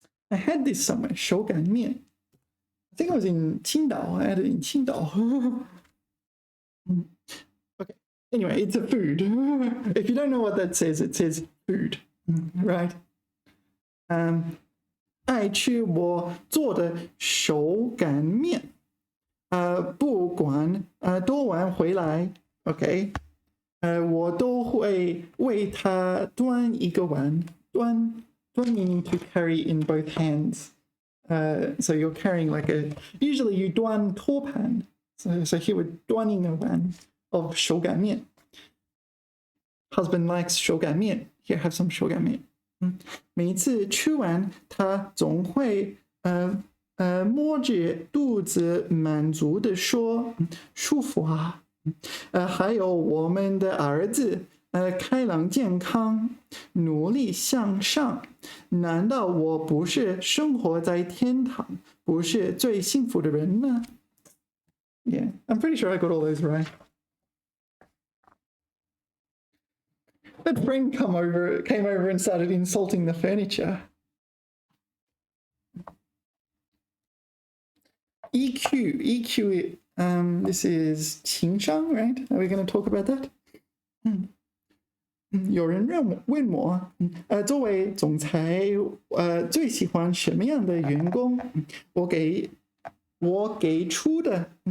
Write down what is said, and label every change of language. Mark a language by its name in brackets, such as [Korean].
[English] I had this somewhere. 手擀面. I think it was in 青岛. I had it in 青岛. Okay. Anyway, it's a food. If you don't know what that says, it says food, right? [Chinese] 爱吃我做的手擀面，不管多晚回来 ，OK，我都会为他端一个碗，端 [English] meaning to carry in both hands. So you're carrying like usually you [Chinese] 端托盘 [English] so he would [Chinese] 端一个碗 [English] of 手擀面 Husband likes 手擀面 Here, have some [Chinese] 手擀面每次吃完他总会摸着肚子满足地说舒服啊还有我们的儿子开朗健康努力向上难道我不是生活在天堂不是最幸福的人吗 [English] Yeah, I'm pretty sure I got all those right. That friend came over and started insulting the furniture. EQ, this is 情商, right? Are we going to talk about that? [Chinese] 有人问我作为总裁最喜欢什么样的员工我给出的